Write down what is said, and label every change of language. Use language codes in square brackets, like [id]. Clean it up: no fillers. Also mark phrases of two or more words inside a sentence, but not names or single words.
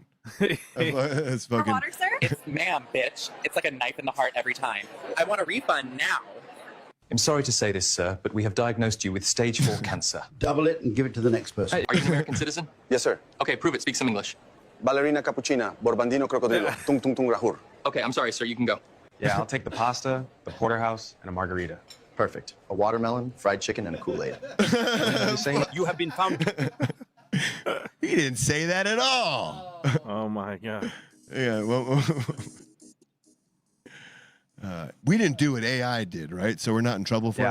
[en] That's fucking... More water, sir? It's ma'am, bitch. It's like a knife in the heart every time. I want a refund now. I'm sorry to say this, sir, but we have diagnosed you with stage 4 cancer. Double it and give it to the next person. Hey, are you an American citizen? Yes, sir. Okay, prove it. Speak some English. Ballerina cappuccina, borbandino crocodilo, tung tung tung rahur. Okay, I'm sorry, sir. You can go. Yeah, I'll take the pasta, the porterhouse, and a margarita. Perfect. A watermelon, fried chicken, and a Kool-Aid. You have been found. He didn't say that at all. Oh my god. Yeah. Well, we didn't do what AI did, right? So we're not in trouble for it.